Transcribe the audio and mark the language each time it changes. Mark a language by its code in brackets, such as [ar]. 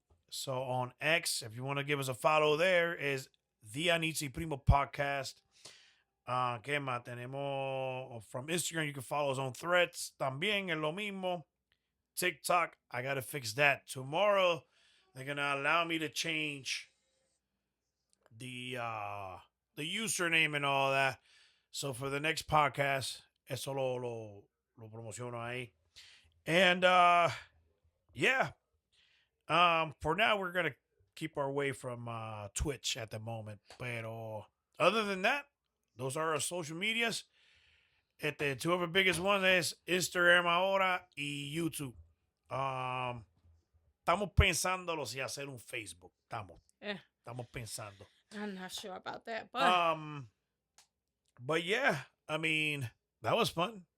[en] So on X, if you want to give us a follow there, is the Anitza Primo Podcast. [es] ¿Qué más? Tenemos [en] from Instagram, you can follow us on Threads. [es] También es lo mismo. [en] TikTok, I got to fix that. Tomorrow, they're going to allow me to change the username and all that. So for the next podcast, [es] eso lo promociono ahí. [en] And yeah. For now, we're going to keep our way from Twitch at the moment. Pero other than that, those are our social medias. Two of our biggest ones is Instagram ahora y YouTube. [es] Estamos pensándolo si hacer un Facebook. Estamos pensando. [en] I'm not sure about that, but but yeah, I mean, that was fun.